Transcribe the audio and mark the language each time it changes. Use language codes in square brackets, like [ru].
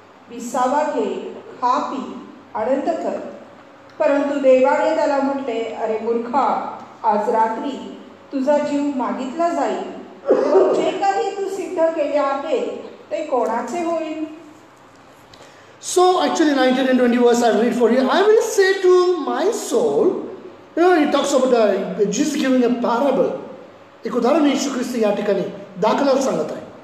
[mr] विसावा घे, खा, पी, आनंद कर. परंतु देवाने त्याला म्हटले, अरे मूर्खा, आज रात्री तुझा जीव मागितला जाईल. मग जे काही तू सिद्ध केले आहे ते कोणाचे होईल? [en] So actually 19 and 20 verse I'll read for you. I will say to my soul, he talks about Jesus giving a parable. [mr] एक उदाहरण येशू ख्रिस्त या ठिकाणी दाखला सांगत आहे.